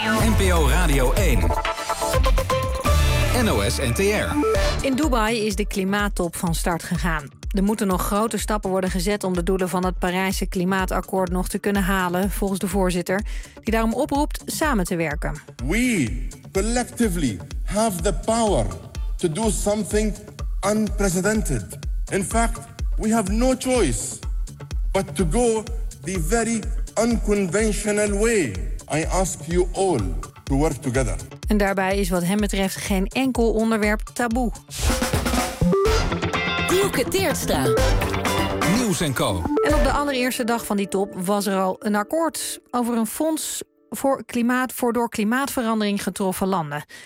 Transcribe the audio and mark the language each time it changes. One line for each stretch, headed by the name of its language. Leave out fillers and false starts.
Dutch: NPO Radio 1. NOS NTR. In Dubai is de klimaattop van start gegaan. Er moeten nog grote stappen worden gezet om de doelen van het Parijse klimaatakkoord nog te kunnen halen, volgens de voorzitter, die daarom oproept samen te werken.
English: We collectively have the power to do something unprecedented. In fact, we have no choice but to go the very unconventional way. I ask you all to work together.
Dutch: En daarbij is wat hem betreft geen enkel onderwerp taboe. Nieuws en Co. En op de allereerste dag van die top was er al een akkoord over een fonds voor klimaat voor door klimaatverandering getroffen landen.